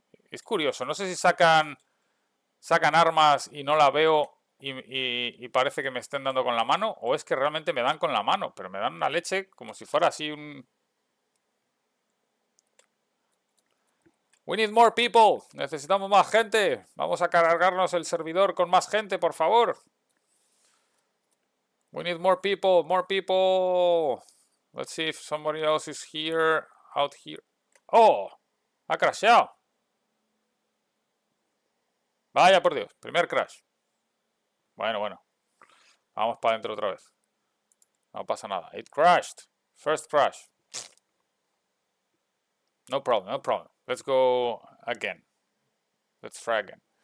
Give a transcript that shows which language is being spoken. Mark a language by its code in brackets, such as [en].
[es] Es curioso, no sé si sacan armas y no la veo y parece que me estén dando con la mano, o es que realmente me dan con la mano, pero me dan una leche como si fuera así un... [en] We need more people. [es] Necesitamos más gente. Vamos a cargarnos el servidor con más gente, por favor. [en] We need more people, more people. Let's see if somebody else is here, out here. [es] Oh, ha crasheado. Vaya por Dios, primer crash. Bueno. Vamos para adentro otra vez. No pasa nada. [en] It crashed. First crash. No problem. Let's go again. Let's try again.